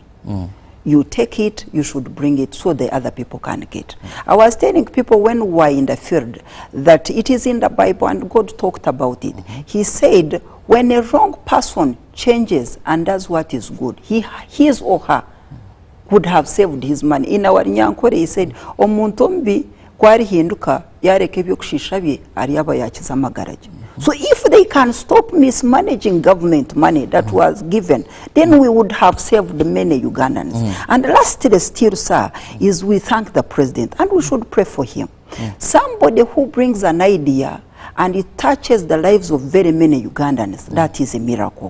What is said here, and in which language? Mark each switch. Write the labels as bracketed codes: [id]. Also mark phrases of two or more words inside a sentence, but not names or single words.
[en] You take it, you should bring it so the other people can get. I was telling people when we were in the field that it is in the Bible, and God talked about it. He said, when a wrong person changes and does what is good, his or her would have saved his money. In our Nyankore, he said, [nyn] omuntu mbi kwari hinduka yareke byo kushisha bye ariyaba yakiza amagaraje. [en] So if they can stop mismanaging government money that was given, then we would have saved many Ugandans. And lastly, still, sir, is we thank the president, and we should pray for him. Somebody who brings an idea and it touches the lives of very many Ugandans, that is a miracle.